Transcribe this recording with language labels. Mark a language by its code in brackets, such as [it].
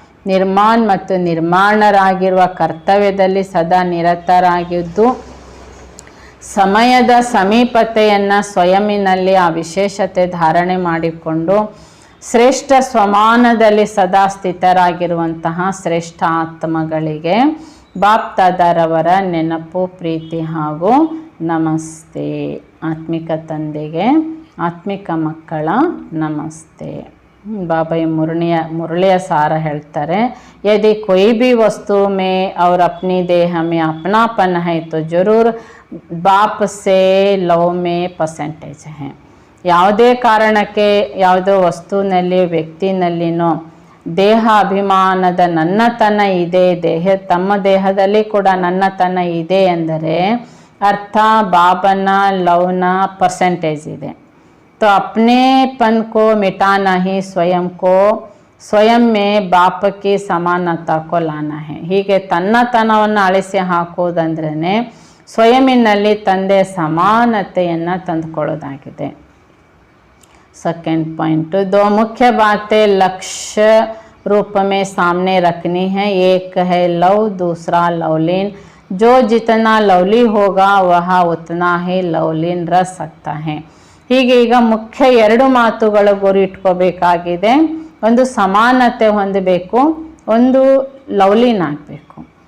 [kn] ನಿರ್ಮಾಣ ಮತ್ತು ನಿರ್ಮಾಣರಾಗಿರುವ ಕರ್ತವ್ಯದಲ್ಲಿ ಸದಾ ನಿರತರಾಗಿದ್ದು ಸಮಯದ ಸಮೀಪತೆಯನ್ನು ಸ್ವಯಂನಲ್ಲಿ ಆ ವಿಶೇಷತೆ ಧಾರಣೆ ಮಾಡಿಕೊಂಡು ಶ್ರೇಷ್ಠ ಸ್ವಮಾನದಲ್ಲಿ ಸದಾ ಸ್ಥಿತರಾಗಿರುವಂತಹ ಶ್ರೇಷ್ಠ ಆತ್ಮಗಳಿಗೆ ಬಾಪ್ ದಾದಾರವರ ನೆನಪು, ಪ್ರೀತಿ ಹಾಗೂ ನಮಸ್ತೆ. ಆತ್ಮಿಕ ತಂದೆಗೆ ಆತ್ಮಿಕ ಮಕ್ಕಳ ನಮಸ್ತೆ. ಬಾಬಾ ಈ ಮುರಳಿಯ ಸಾರ ಹೇಳ್ತಾರೆ, [hi] ಯದಿ कोई भी वस्तु में और अपनी देह में अपनापन है तो जरूर बाप से लव में परसेंटेज है. [kn] ಯಾವುದೇ ಕಾರಣಕ್ಕೆ ಯಾವುದೋ ವಸ್ತುವಿನಲ್ಲಿ ವ್ಯಕ್ತಿನಲ್ಲಿನೋ ದೇಹ ಅಭಿಮಾನದ ನನ್ನತನ ಇದೆ, ತಮ್ಮ ದೇಹದಲ್ಲಿ ಕೂಡ ನನ್ನತನ ಇದೆ ಎಂದರೆ ಅರ್ಥ ಬಾಬನ ಲವ್ನ ಪರ್ಸೆಂಟೇಜ್ ಇದೆ. [hi] तो अपनेपन को मिटाना ही स्वयं में बाप की समानता को लाना है. [kn] ಹೀಗೆ ತನ್ನತನವನ್ನು ಅಳಿಸಿ ಹಾಕೋದಂದ್ರೇ ಸ್ವಯಂನಲ್ಲಿ ತಂದೆ ಸಮಾನತೆಯನ್ನು ತಂದುಕೊಳ್ಳೋದಾಗಿದೆ. [hi] सेकंड पॉइंट, दो मुख्य बातें लक्ष्य रूप में सामने रखनी है. एक है लव, दूसरा लवलीन. जो जितना लवली होगा वह उतना ही लवलीन रह सकता है. [kn] ಹೀಗೆ ಈಗ ಮುಖ್ಯ ಎರಡು ಮಾತುಗಳು ಗುರಿ ಇಟ್ಕೋಬೇಕಾಗಿದೆ. ಒಂದು ಸಮಾನತೆ ಹೊಂದಬೇಕು, ಒಂದು ಲವ್ಲಿನ್ ಆಗಬೇಕು.